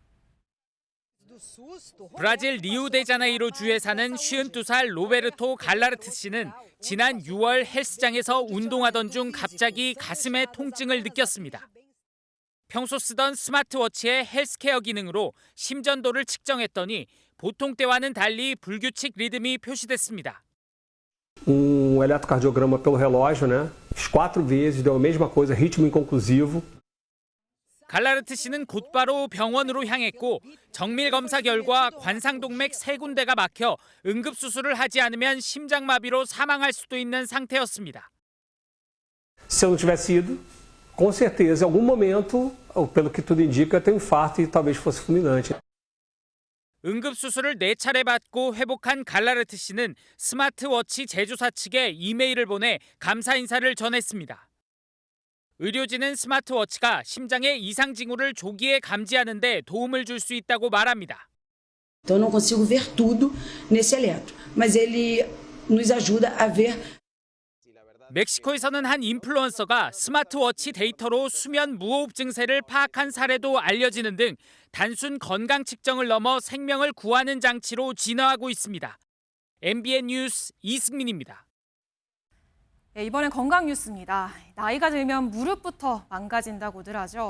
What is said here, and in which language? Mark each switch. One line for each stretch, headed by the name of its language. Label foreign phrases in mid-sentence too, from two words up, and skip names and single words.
Korean: 브라질 리우데자네이루 주에 사는 52살 로베르토 갈라르트 씨는 지난 6월 헬스장에서 운동하던 중 갑자기 가슴에 통증을 느꼈습니다. 평소 쓰던 스마트워치의 헬스케어 기능으로 심전도를 측정했더니 보통 때와는 달리 불규칙 리듬이 표시됐습니다.
Portuguese: Eletrocardiograma pelo relógio, né? Fiz 4 vezes, deu a mesma coisa, ritmo inconclusivo.
Korean: 갈라르트 씨는 곧바로 병원으로 향했고 정밀 검사 결과 관상동맥 3군데가 막혀 응급수술을 하지 않으면 심장마비로 사망할 수도 있는 상태였습니다.
Portuguese: Se eu não tivesse ido, com certeza, em algum momento, pelo que tudo indica, tem um infarto e talvez fosse fulminante.
Korean: 응급수술을 4차례 받고 회복한 갈라르트 씨는 스마트워치 제조사 측에 이메일을 보내 감사 인사를 전했습니다. 의료진은 스마트워치가 심장의 이상 징후를 조기에 감지하는 데 도움을 줄 수 있다고 말합니다.
Portuguese: Então eu não consigo ver tudo nesse eletro, mas ele nos ajuda a ver.
Korean: 멕시코에서는 한 인플루언서가 스마트워치 데이터로 수면 무호흡 증세를 파악한 사례도 알려지는 등 단순 건강 측정을 넘어 생명을 구하는 장치로 진화하고 있습니다. MBN 뉴스 이승민입니다. 네, 이번엔 건강 뉴스입니다. 나이가 들면 무릎부터 망가진다고들 하죠.